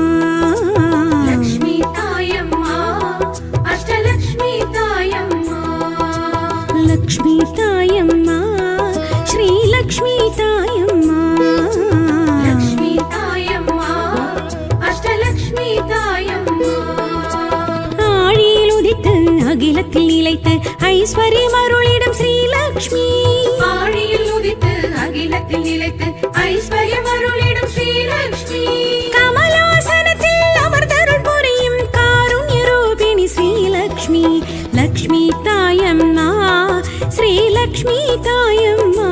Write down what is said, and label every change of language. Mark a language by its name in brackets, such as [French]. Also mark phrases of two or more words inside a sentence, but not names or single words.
[Telugu] లక్ష్మీ తాయమ్మా అష్టలక్ష్మీ తాయమ్మా లక్ష్మీ తాయమ్మా శ్రీ లక్ష్మీ తాయమ్మా లక్ష్మీ తాయమ్మా అష్టలక్ష్మీ తాయమ్మా [Tamil] ஆழியிலுதித்து அகிலத்தில் நிலைத்து ஐஸ்வர்யம் அருளிடும் ஸ்ரீலக்ஷ்மி ஆழியில் உதித்து அகிலத்தில் நிலைத்து ஐஸ்வர்யம் அருளிடும் ஸ்ரீலக்ஷ்மி கமலாசனத்தில் அமர்ந்தருள் புரியும் காருண்ய ரூபிணி ஸ்ரீலக்ஷ்மி லக்ஷ்மி தாயம்மா ஸ்ரீலக்ஷ்மி தாயம்மா